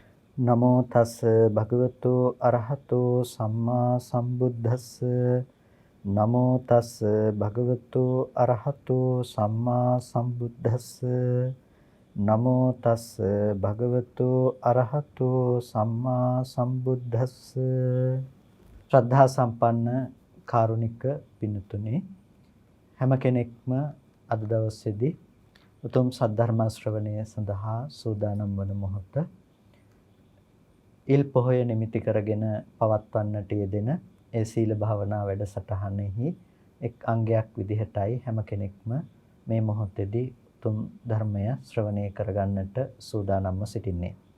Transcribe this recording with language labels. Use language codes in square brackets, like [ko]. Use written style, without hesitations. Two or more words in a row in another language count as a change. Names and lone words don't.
[pi] නමෝ තස් භගවතු අරහතෝ සම්මා සම්බුද්දස්ස නමෝ තස් භගවතු අරහතෝ සම්මා සම්බුද්දස්ස නමෝ තස් භගවතු අරහතෝ සම්මා සම්බුද්දස්ස [si] ශ්‍රද්ධා සම්පන්න කාරුණික පින්තුනේ හැම කෙනෙක්ම අද දවසේදී උතුම් සද්ධර්ම ශ්‍රවණය සඳහා සූදානම් වන මොහොත ඉල් පොහොය නිමිති කරගෙන පවත්වන්නට යෙදෙන ඒ සීල භාවනා වැඩසටහනෙහි එක් අංගයක් විදිහටයි හැම කෙනෙක්ම මේ මොහොතේදී උතුම් ධර්මය ශ්‍රවණය කරගන්නට සූදානම්ව සිටින්නේ.